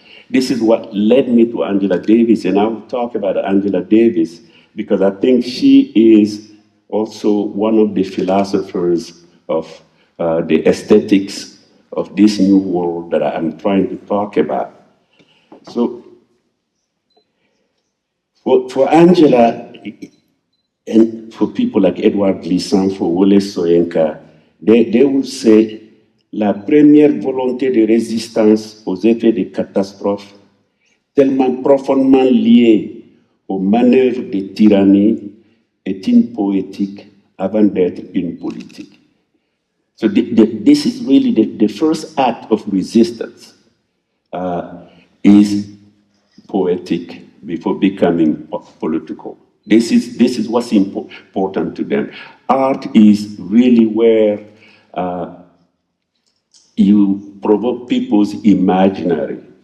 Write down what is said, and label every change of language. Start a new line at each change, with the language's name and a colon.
English: This is what led me to Angela Davis, and I will talk about Angela Davis because I think she is also one of the philosophers of the aesthetics of this new world that I'm trying to talk about. So for Angela, and for people like Edouard Glissant, for Wole Soyinka, they will say
French: la première volonté de résistance aux effets des catastrophes, tellement profondément liée aux manœuvres de tyrannie, est une poétique avant d'être une politique.
English: So this is really the first act of resistance is poetic before becoming political. This is what's important to them. Art is really where you provoke people's imaginary.